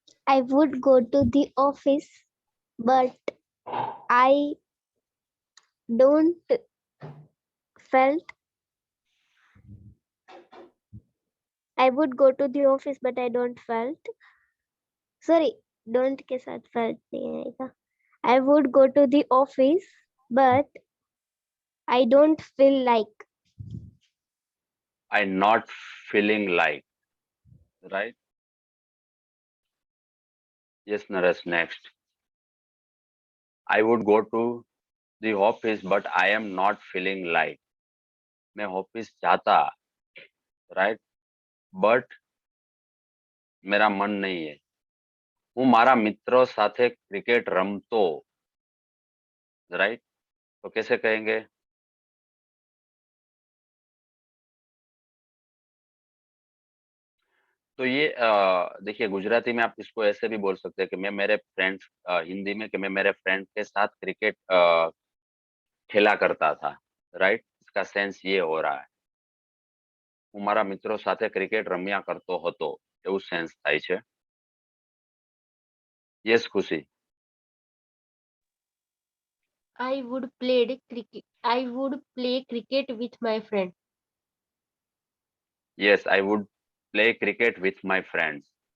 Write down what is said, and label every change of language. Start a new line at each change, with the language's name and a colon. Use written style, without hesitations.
English: I would go to the office, but I don't felt. I would go to the office, but I don't felt.
Hindi: Sorry, don't के साथ felt नहीं आएगा.
English: I would go to the office, but I don't feel like. I not feeling like, right? Yes, Naresh, next. I would go to the office, but I am not feeling like.
Hindi: मैं office जाता, right? But मेरा मन नहीं है.
Gujarati: હું મારા મિત્રો સાથે ક્રિકેટ રમતો, right?
Hindi: तो कैसे कहेंगे? तो ये देखिए गुजराती में आप इसको ऐसे भी बोल सकते हैं कि मैं मेरे फ्रेंड्स, हिंदी में कि मैं मेरे फ्रेंड्स के साथ क्रिकेट खेला करता था, राइट? इसका सेंस ये हो रहा है.
Gujarati: હું મારા મિત્રો સાથે ક્રિકેટ રમ્યા કરતો હતો એવું સેન્સ થાય છે. યસ ખુશી.
English: I would play cricket with my friend. Yes I would play cricket with my friends.